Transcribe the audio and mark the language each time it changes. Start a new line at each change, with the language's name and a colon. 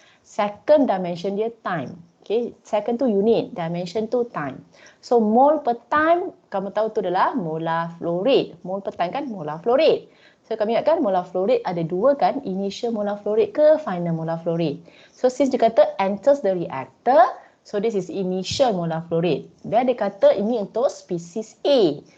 English: Second dimension dia time. Okay, second tu unit, dimension tu time. So mole per time,
Malay: kamu tahu tu adalah
English: molar flow rate. Mole per time kan molar flow rate. So kami ingatkan molar flow rate
Malay: ada dua kan,
English: initial molar flow rate ke final molar flow rate. So since
Malay: dia kata
English: enters the reactor, so this is initial molar flow rate.
Malay: Dia kata ini untuk species A.